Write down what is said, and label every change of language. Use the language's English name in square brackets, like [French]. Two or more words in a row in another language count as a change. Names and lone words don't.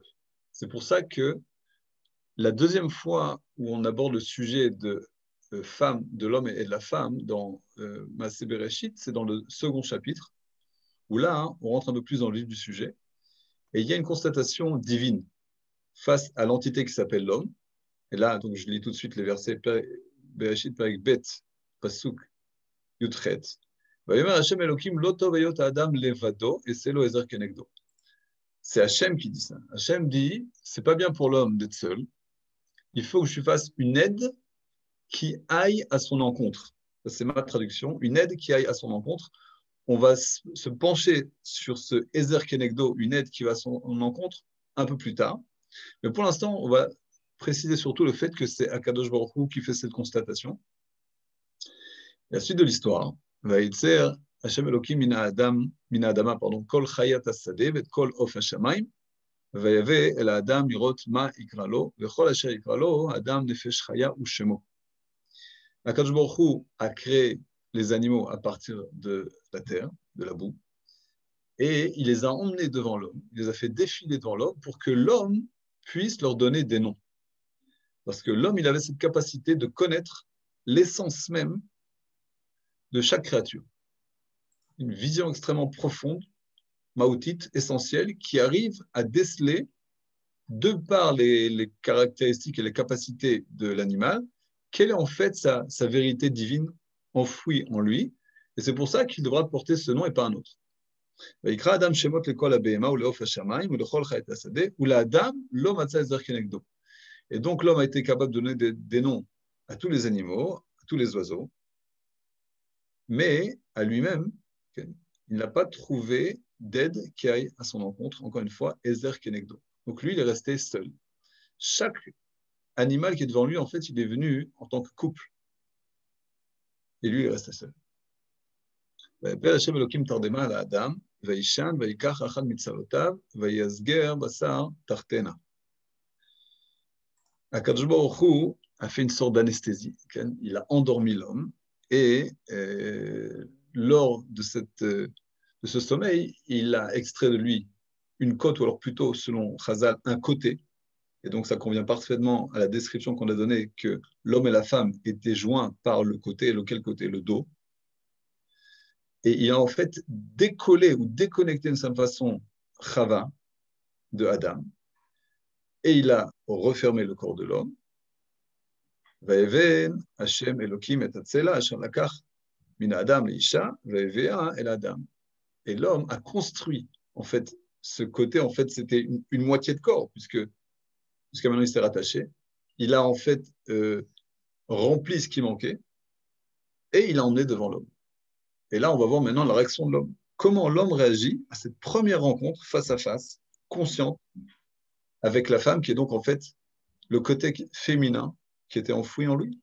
[French] C'est pour ça que la deuxième fois où on aborde le sujet de femme, de l'homme et de la femme dans [Hebrew] מעשה בראשית, [French] c'est dans le second chapitre, où là, on rentre un peu plus dans le vif du sujet, et il y a une constatation divine face à l'entité qui s'appelle l'homme. Et là, donc, je lis tout de suite les versets [Hebrew] בראשית, פרק ב, פסוק, יח. השם אלוהים לא טוב היות האדם לבדו, et c'est לו עזר כנגדו. [French] C'est Hachem qui dit ça. Hachem dit, c'est pas bien pour l'homme d'être seul. Il faut que je fasse une aide qui aille à son encontre. Ça, c'est ma traduction. Une aide qui aille à son encontre. On va se pencher sur ce [Hebrew] עזר כנגדו, [French] une aide qui va à son encontre, un peu plus tard. Mais pour l'instant, on va préciser surtout le fait que c'est [Hebrew] הקדוש ברוך הוא [French] qui fait cette constatation. La suite de l'histoire, [Hebrew] וייצר השם אלוקים מן האדמה, pardon, כל חית השדה ואת כל עוף השמים, ויבא אל האדם לראות מה יקרא לו, וכל אשר יקרא לו, האדם נפש חיה הוא שמו. הקדוש ברוך הוא [French] a créé les animaux à partir de la terre, de la boue, et il les a emmenés devant l'homme, il les a fait défiler devant l'homme pour que l'homme puisse leur donner des noms. Parce que l'homme, il avait cette capacité de connaître l'essence même de chaque créature. Une vision extrêmement profonde, maoutite, essentielle, qui arrive à déceler, de par les caractéristiques et les capacités de l'animal, quelle est en fait sa vérité divine enfouie en lui. Et c'est pour ça qu'il devra porter ce nom et pas un autre. [Hebrew] ויקרא אדם שמות לכל הבהמה ולעוף השמיים ולכל חי את השדה ולאדם לא מצא הסדר כנגדו. [French] Et donc l'homme a été capable de donner des noms à tous les animaux, à tous les oiseaux, mais à lui-même, il n'a pas trouvé d'aide qui aille à son encontre, encore une fois, [Hebrew] עזר כנגדו. [French] Donc lui, il est resté seul. Chaque animal qui est devant lui, en fait, il est venu en tant que couple. Et lui, il est resté seul. [Hebrew] ויפל השם אלוקים תרדמה על האדם, וישן ויקח אחד מצלותיו, ויסגר בשר תחתנה. הקדוש ברוך הוא [French] a fait une sorte d'anesthésie. Il a endormi l'homme et lors de ce sommeil, il a extrait de lui une côte, ou alors plutôt, selon Chazal, un côté. Et donc, ça convient parfaitement à la description qu'on a donnée que l'homme et la femme étaient joints par le côté. Lequel côté? Le dos. Et il a en fait décollé ou déconnecté d'une certaine façon Chava de Adam. Et il a refermé le corps de l'homme. [Hebrew] ויבן השם אלוקים את הצלע אשר לקח מן האדם לאשה ויביאה אל האדם. [French] Et l'homme a construit en fait ce côté. En fait, c'était une moitié de corps jusqu'à maintenant il s'est rattaché. Il a en fait rempli ce qui manquait et il a emmené devant l'homme. Et là, on va voir maintenant la réaction de l'homme. Comment l'homme réagit à cette première rencontre face à face, consciente, avec la femme, qui est donc en fait le côté féminin qui était enfoui en lui.